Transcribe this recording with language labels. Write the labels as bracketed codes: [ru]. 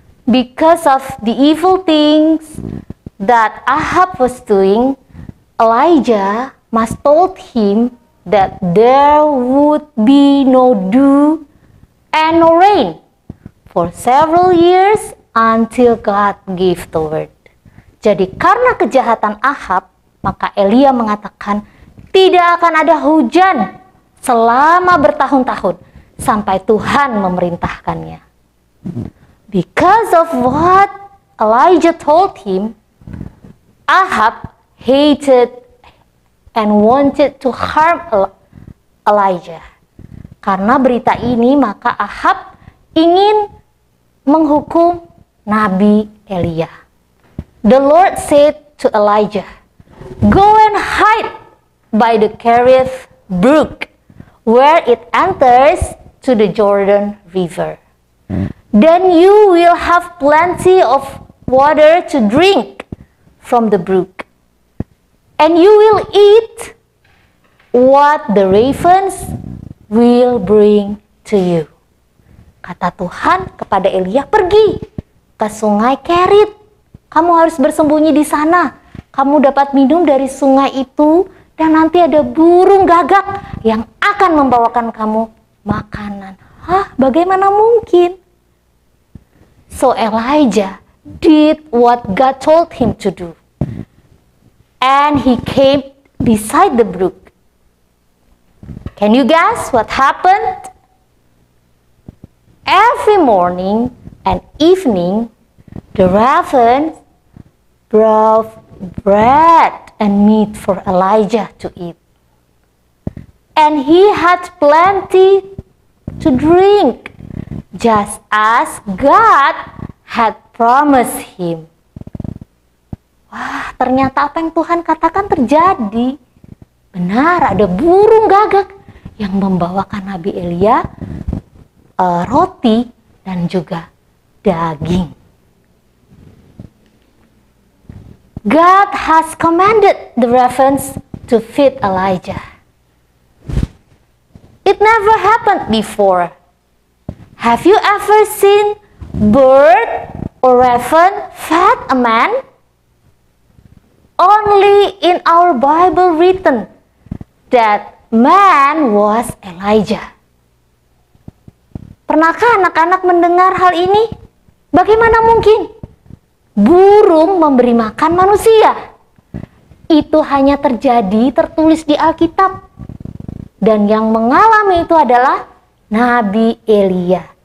[en] Because of the evil things that Ahab was doing, Elijah must told him that there would be no dew and no rain for several years until God gave the word. [id] Jadi karena kejahatan Ahab, maka Elia mengatakan tidak akan ada hujan selama bertahun-tahun sampai Tuhan memerintahkannya. [en] Because of what Elijah told him, Ahab hated and wanted to harm Elijah. [id] Karena berita ini, maka Ahab ingin menghukum Nabi Elia. [en] The Lord said to Elijah, "Go and hide by the Kerith brook, where it enters to the Jordan River. Then you will have plenty of water to drink from the brook, and you will eat what the ravens will bring to you." [id] Kata Tuhan kepada Elia, pergi ke sungai Kerit. Kamu harus bersembunyi di sana. Kamu dapat minum dari sungai itu, dan nanti ada burung gagak yang akan membawakan kamu makanan. Hah, bagaimana mungkin? [en] So Elijah did what God told him to do. And he came beside the brook. Can you guess what happened? Every morning and evening, the ravens brought bread and meat for Elijah to eat. And he had plenty to drink, just as God had promised him. [id] Wah, ternyata apa yang Tuhan katakan terjadi. Benar, ada burung gagak yang membawakan Nabi Elia roti dan juga daging. [en] God has commanded the ravens to feed Elijah. It never happened before. Have you ever seen bird or raven fed a man? Only in our Bible written that man was Elijah. [id] Pernahkah anak-anak mendengar hal ini? Bagaimana mungkin burung memberi makan manusia? Itu hanya tertulis di Alkitab. Dan yang mengalami itu adalah Nabi Elia.